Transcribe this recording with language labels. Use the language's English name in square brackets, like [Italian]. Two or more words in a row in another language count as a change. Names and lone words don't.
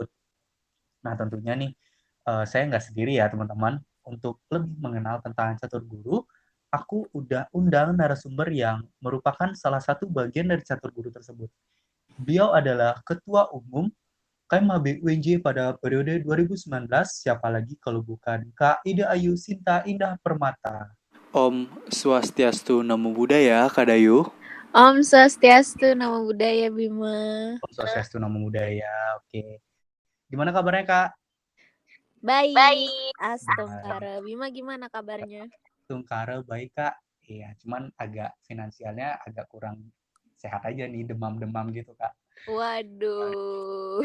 [Indonesian] Nah, tentunya nih, saya nggak sendiri ya, teman-teman. Untuk lebih mengenal tentang catur guru, aku udah undang narasumber yang merupakan salah satu bagian dari catur guru tersebut. Beliau adalah Ketua Umum KMHB UNJ pada periode 2019, siapa lagi kalau bukan Kak Ida Ayu Sinta Indah Permata. [Balinese] Om Swastiastu [Pali] Namo Buddhaya, [Indonesian] Kak Dayu. [Balinese] Om Swastiastu [Pali] Namo Buddhaya, [Indonesian] Bima. [Balinese] Om Swastiastu [Pali] Namo Buddhaya, [Indonesian] oke. Gimana kabarnya Kak? Baik. Astungkara. Bima gimana kabarnya? Tungkara baik Kak. Iya, cuman agak finansialnya agak kurang sehat aja nih, demam-demam gitu Kak. Waduh.